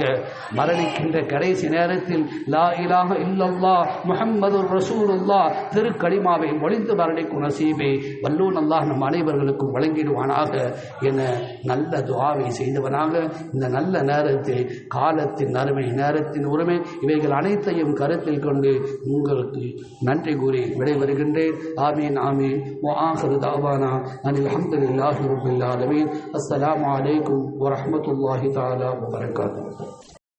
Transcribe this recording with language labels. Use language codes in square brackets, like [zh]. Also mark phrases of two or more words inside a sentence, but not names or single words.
[ta] மரணிக்கின்ற கடைசி நேரத்தில் [ar] لا إله إلا الله محمد رسول الله [ta] திருக்கலிமாவை மொழிந்து மரணிக்கும் நசீபை வல்லோன் அல்லாஹ் நம் அனைவர்களுக்கும் வழங்கிடுவானாக என நல்ல துஆவை செய்தவனாக இந்த நல்ல நேரத்தில் காலத்தின் அருமை, நேரத்தின் உரிமை இவைகள் அனைத்தையும் கருத்தில் கொண்டு உங்களுக்கு நன்றி கூறி விடைபெறுகின்றேன். [ar] آمين آمين. وآخر دعوانا أن الحمد لله رب العالمين. السلام عليكم ورحمة الله تعالى وبركاته.